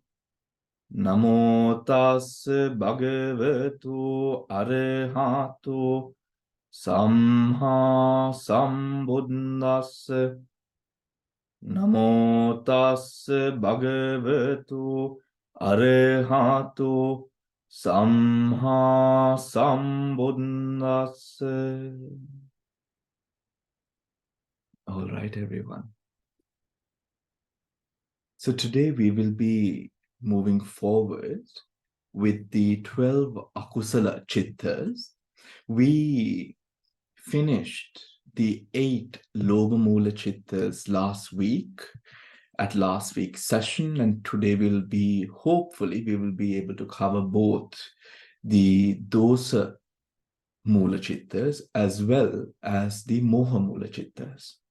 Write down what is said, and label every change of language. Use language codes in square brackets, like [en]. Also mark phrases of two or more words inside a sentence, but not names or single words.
[pi] Namo tassa bhagavato arahato samma sambuddhassa. Namo tassa bhagavato arahato Samha Sambuddhassa. [en] All right, everyone. So today we will be moving forward with the 12 Akusala Chittas. We finished the 8 Lobamula Chittas last week at last week's session, and today hopefully we will be able to cover both the Dosa Mula Chittas as well as the Moha Mula Chittas.